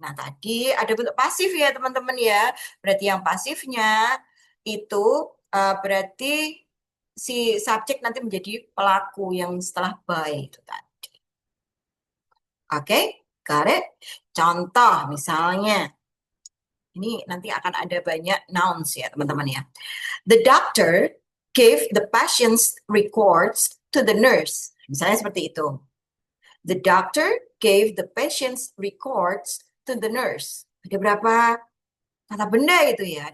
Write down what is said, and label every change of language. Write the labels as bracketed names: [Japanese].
[Indonesian] Nah, tadi ada bentuk pasif ya teman-teman ya. Berarti yang pasifnya itu berarti si subjek nanti menjadi pelaku yang setelah by itu tadi. [English] Oke, got it? [Indonesian] Contoh misalnya, ini nanti akan ada banyak nouns ya teman-teman ya. [English] The doctor gave the patient's records to the nurse. [Indonesian] Misalnya seperti itu. [English] The doctor gave the patient's records to the nurse. [Indonesian] Ada berapa kata benda itu ya?